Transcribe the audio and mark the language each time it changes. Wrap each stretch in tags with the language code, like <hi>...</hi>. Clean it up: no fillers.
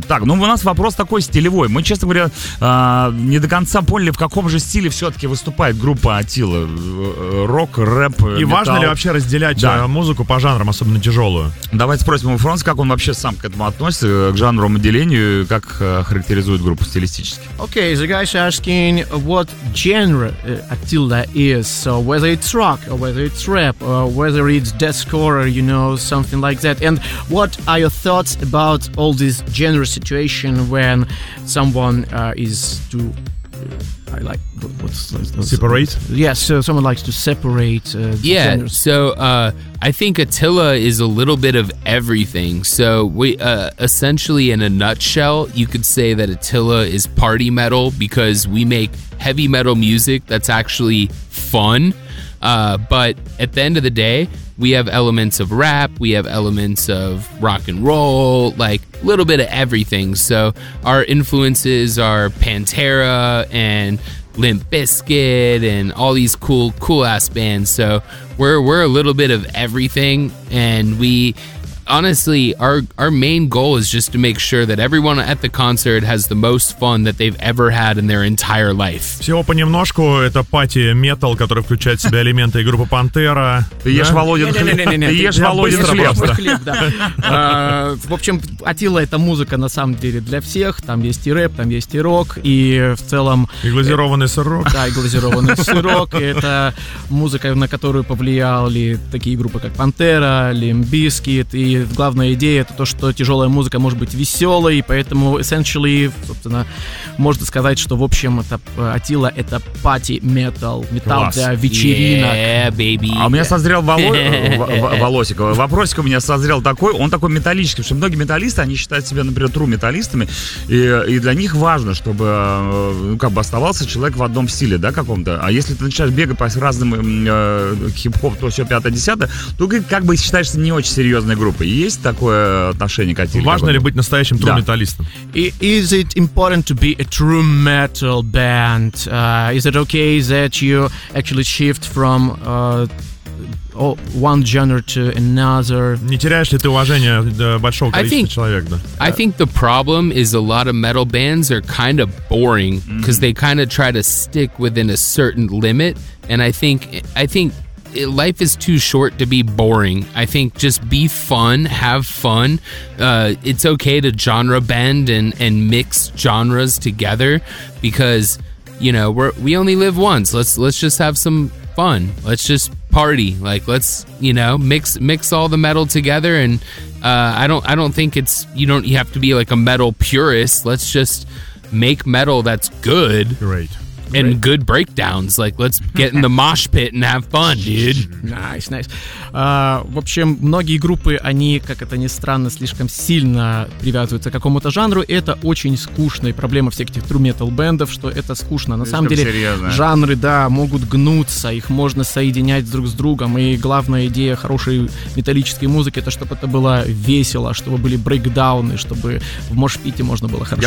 <ru>Так, ну у нас вопрос такой стилевой. Мы, честно говоря, не до конца поняли, в каком же стиле все-таки выступает группа Атила. Рок, рэп, и металл. Важно ли вообще разделять музыку по жанрам, особенно тяжелую? Давайте спросим у Фронса, как он вообще сам к этому относится, к жанру отделению, как характеризует группу стилистически.</ru> <en>Okay, the guy's asking what genre Attila is. So whether it's rock, or whether it's rap, or whether it's deathcore, or, you know, something like that. And what are your thoughts about all this genre situation when someone is to... I like what's separate? Yes, yeah, so someone likes to separate. Yeah, so I think Attila is a little bit of everything. So we essentially, in a nutshell, you could say that Attila is party metal because we make heavy metal music that's actually fun. But at the end of the day, we have elements of rap, we have elements of rock and roll, like a little bit of everything. So our influences are Pantera and Limp Bizkit and all these cool ass bands. So we're a little bit of everything, and we honestly, our main goal is just to make sure that everyone at the concert has the most fun that they've ever had in their entire life.</en> <ru>Всего понемножку, это пати метал, который включает в себя элементы группы Пантера. Ты ешь Володин хлеб. Ты ешь Володин хлеб, да. В общем, Атила — это музыка на самом деле для всех. Там есть и рэп, там есть и рок, и в целом... И глазированный сырок. Да, и глазированный сырок. Это музыка, на которую повлияли такие группы, как Пантера, Лимп Бизкит. И главная идея — это то, что тяжелая музыка может быть веселой, поэтому</ru> <en>essentially,</en> <ru>собственно, можно сказать, что, в общем, это Атила — это party metal, метал для вечеринок.</ru> <en>Yeah, baby.</en> <ru>А у меня созрел волосик. Вопросик у меня созрел такой, он такой металлический, потому что многие металлисты, они считают себя, например, true металлистами, и для них важно, чтобы, ну, как бы оставался человек в одном стиле, да, каком-то. А если ты начинаешь бегать по разным хип-хоп, то все, 5-10, то как бы считаешься не очень серьезной группы. Есть такое отношение к Атиле? Важно ли быть настоящим true металлистом?</ru> <en>Is it important to be a true metal band? Is it okay that you actually shift from one genre to another?</en> <ru>Не теряешь ли ты уважение большого количества человек? Да?</ru> <en>I think the problem is a lot of metal bands are kind of boring because they kind of try to stick within a certain limit, and I think life is too short to be boring. I think just be fun, have fun. It's okay to genre bend and mix genres together because, you know, we only live once. Let's just have some fun. Let's just party. Like, let's, you know, mix all the metal together. And I don't think it's, you have to be like a metal purist. Let's just make metal that's good. Right. And good breakdowns. Like, let's get in the mosh pit and have fun, dude. Nice, nice.</en> <ru>В общем, многие группы, они, как это ни странно, слишком сильно привязываются к какому-то жанру. Это очень скучно. И проблема всех этих true metal бендов, что это скучно. На самом деле, жанры, да, могут гнуться. Их можно соединять друг с другом. И главная идея хорошей металлической музыки — это чтобы это было весело, чтобы были брейкдауны, чтобы в мош пите можно было хорошо.</ru>